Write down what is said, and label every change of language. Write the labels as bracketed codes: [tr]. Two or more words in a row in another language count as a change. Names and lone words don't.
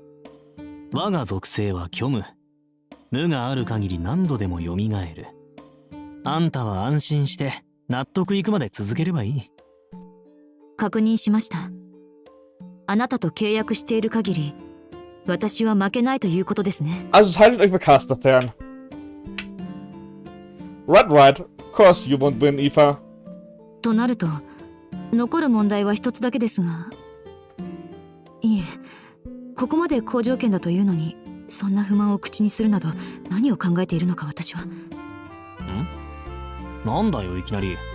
[ja] 我が属性は虚無。無がある限り何度でも蘇る。あんたは安心して納得いくまで続ければいい。確認しました。あなたと契約している限り、私は負けないということですね。 [de] Also haltet euch für Caster fern. [en] Right. Of course you won't win, Eva. [ja] となると、残る問題は一つだけですが、いえ、ここまで好条件だというのに、そんな不満を口にするなど何を考えているのか私は。なんだよいきなり。